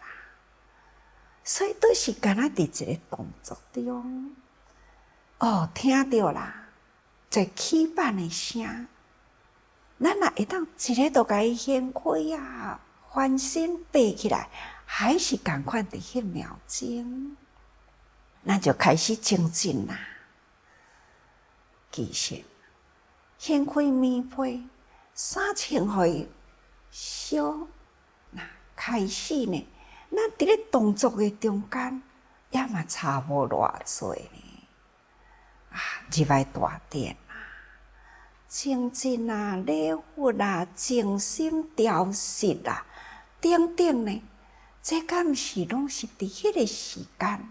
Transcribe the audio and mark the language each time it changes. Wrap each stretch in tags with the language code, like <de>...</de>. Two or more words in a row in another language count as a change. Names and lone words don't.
<nan>所以都是敢若伫一个动作中，听到啦，这起板的声，咱若会当一个都甲伊掀开啊，翻身爬起来，还是同款伫迄秒钟。咱就开始精进啦。其实，掀开棉被，衫穿互伊烧，开始呢，咱伫咧动作的中间，也嘛差无偌济呢。入来大殿啊，精进啊，礼佛啊，静心调息啊，等等呢，这敢毋是拢是伫迄个时间？</nan>